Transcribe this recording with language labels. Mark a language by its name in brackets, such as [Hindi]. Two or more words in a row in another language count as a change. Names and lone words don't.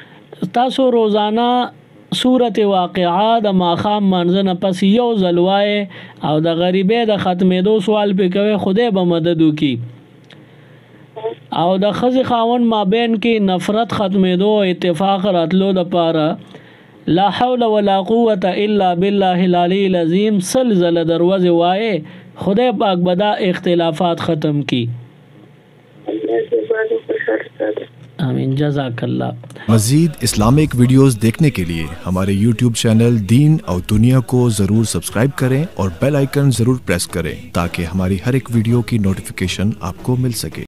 [Pashto] تاسو روزانه سورت واقعه د ماښام منځ نه پس یو ځل وایې او د غریبۍ د ختمېدو سوال پې کوئ خدای به مدد وکړي او د ښځې خاوند مابین کې نفرت ختمېدو او اتفاق راتلو دپاره [Arabic] لا حول ولا قوة الا بالله العلی العظیم [Pashto] سل ځله دروازې وایې خدای پاک به دا اختلافات ختم کی. [Arabic] آمین. جزاک اللہ. [Urdu] مزید [English] Islamic videos [Urdu] دیکھنے کے لیے ہمارے YouTube چینل دین اور دنیا کو ضرور سبسکرائب کریں اور [English] bell icon [Urdu] ضرور پریس کریں تاکہ ہماری ہر ایک ویڈیو کی نوٹیفیکیشن آپ کو مل سکے.